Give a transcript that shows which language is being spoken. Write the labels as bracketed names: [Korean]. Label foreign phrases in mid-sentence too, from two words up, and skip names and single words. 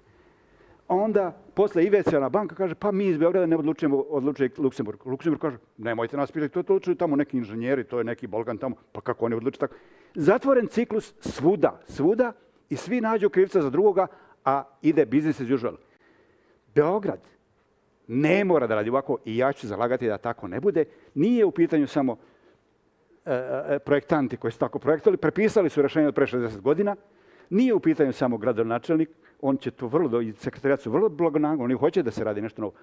[Serbian] Onda, posle Investiciona banka kaže, pa mi iz Beograda ne odlučujemo, odlučuje Luksemburg. Luksemburg kaže, nemojte nas pitati, to odlučuju tamo neki inženjeri, to je neki Bolgan tamo, pa kako oni odlučuju tako. Zatvoren ciklus svuda i svi nađu krivca za drugoga, a ide [English] business as usual. [Serbian] Beograd ne mora da radi ovako i ja ću zalagati da tako ne bude. Nije u pitanju samo projektanti koji su tako projektovali, prepisali su rešenje od pre 60 godina. Nije u pitanju samo gradonačelnik, on će to i sekretarijat su vrlo blagonakloni, oni hoće da se radi nešto novo.